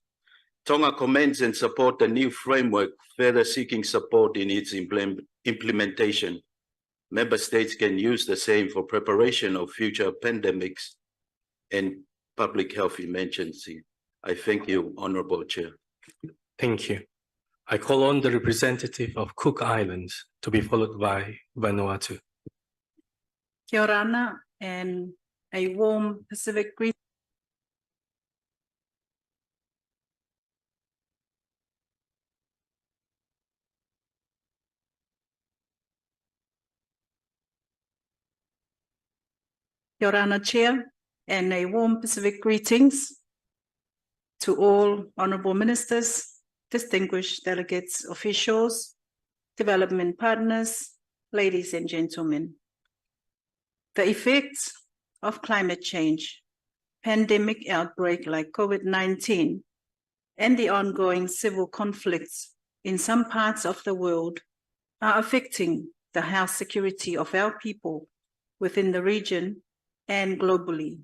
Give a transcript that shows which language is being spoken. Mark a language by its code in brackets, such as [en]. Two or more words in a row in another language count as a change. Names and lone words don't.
[en] Tonga commends and supports the new framework, further seeking support in its implementation. Member states can use the same for preparation of future pandemics and public health emergency. I thank you, Honorable Chair. Thank you. I call on the representative of Cook Islands to be followed by Vanuatu. [mi] Kia ora, [en] and a warm Pacific greeting. [mi] Kia ora, [en] Chair, and a warm Pacific greetings to all honourable ministers, distinguished delegates, officials, development partners, ladies and gentlemen. The effects of climate change, pandemic outbreak like COVID-19, and the ongoing civil conflicts in some parts of the world are affecting the health security of our people within the region and globally.